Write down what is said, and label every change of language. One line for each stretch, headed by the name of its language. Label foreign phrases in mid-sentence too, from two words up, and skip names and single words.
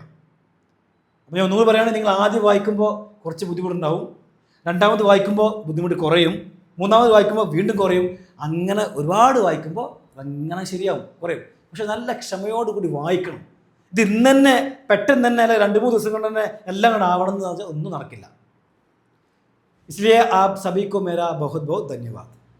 Malayalam: അപ്പോൾ ഞാൻ ഒന്നുകൂടി പറയുകയാണെങ്കിൽ, നിങ്ങൾ ആദ്യം വായിക്കുമ്പോൾ കുറച്ച് ബുദ്ധിമുട്ടുണ്ടാവും, രണ്ടാമത് വായിക്കുമ്പോൾ ബുദ്ധിമുട്ട് കുറയും, മൂന്നാമത് വായിക്കുമ്പോൾ വീണ്ടും കുറയും. അങ്ങനെ ഒരുപാട് വായിക്കുമ്പോൾ അതങ്ങനെ ശരിയാവും, കുറയും. പക്ഷെ നല്ല ക്ഷമയോടുകൂടി വായിക്കണം. ഇത് ഇന്ന് തന്നെ പെട്ടെന്ന് തന്നെ അല്ല 2-3 ദിവസം കൊണ്ട് തന്നെ എല്ലാം കൂടെ ആവണം എന്ന് വെച്ചാൽ ഒന്നും നടക്കില്ല.
Hindi: इसलिए आप सभी को मेरा बहुत बहुत धन्यवाद.